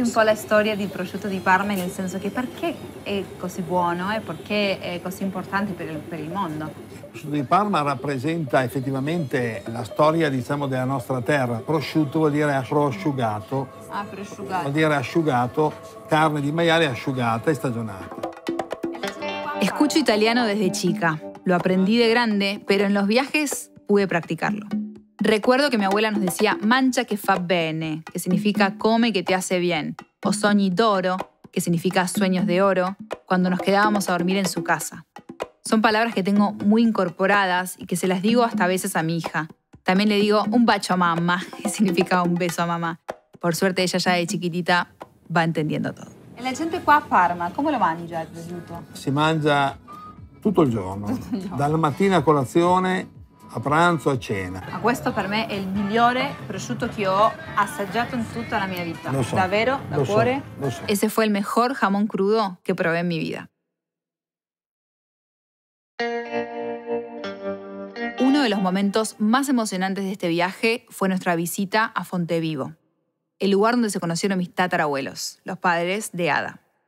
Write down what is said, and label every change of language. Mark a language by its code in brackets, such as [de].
[it] Un po' la storia del prosciutto di Parma, nel senso che perché è così buono e perché è così importante per il mondo. Il prosciutto di Parma rappresenta effettivamente la storia, diciamo, della nostra terra. Prosciutto vuol dire prosciugato. Ah, prosciugato. Vuol dire asciugato, carne di maiale asciugata e stagionata. [es] Escucho italiano desde chica. Lo aprendí de grande, pero en los viajes pude practicarlo. Recuerdo que mi abuela nos decía [it] mangia che fa bene, [es] que significa come que te hace bien, o [it] sogni d'oro, [es] que significa sueños de oro, cuando nos quedábamos a dormir en su casa. Son palabras que tengo muy incorporadas y que se las digo hasta a veces a mi hija. También le digo [it] un bacio a mamma, [es] que significa un beso a mamá. Por suerte ella ya de chiquitita va entendiendo todo. [it] E la gente qua a Parma, come lo mangia il prosciutto? Si mangia tutto il giorno, dalla mattina a colazione, a pranzo, a cena. Ma questo per me è il migliore prosciutto che ho assaggiato in tutta la mia vita. Lo so, Davvero, da cuore. Lo so. [es] Ese fue el mejor jamón crudo que probé en mi vida. Uno de los momentos más emocionantes de este viaje fue nuestra visita a Fontevivo, el lugar donde se conocieron mis tatarabuelos, los padres de Ada.